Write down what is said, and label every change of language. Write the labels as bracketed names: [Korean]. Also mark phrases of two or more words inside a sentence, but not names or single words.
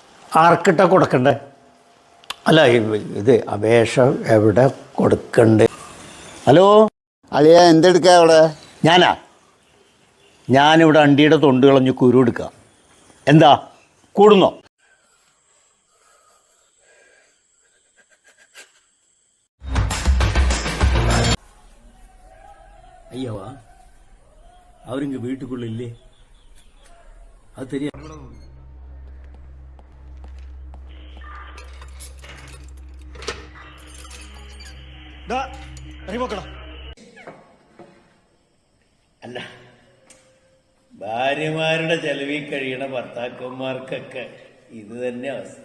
[Malayalam] ആർക്കിട്ടാ കൊടുക്കണ്ടേ? അല്ല ഇത് അപേക്ഷ എവിടെ കൊടുക്കണ്ടേ? ഹലോ അളിയ എന്തെടുക്കുക അവിടെ? ഞാനിവിടെ അണ്ടിയുടെ തൊണ്ട് കളഞ്ഞ് കുരു എടുക്കുക. എന്താ കൂടുന്നോ? [Tamil] ஐயாவா அவர் இங்கே வீட்டுக்குள்ள இல்லையே, அது தெரியும். [Malayalam] അല്ല, ഭാര്യമാരുടെ ചെലവിൽ കഴിയണ ഭർത്താക്കന്മാർക്കൊക്കെ ഇത് തന്നെ അവസ്ഥ.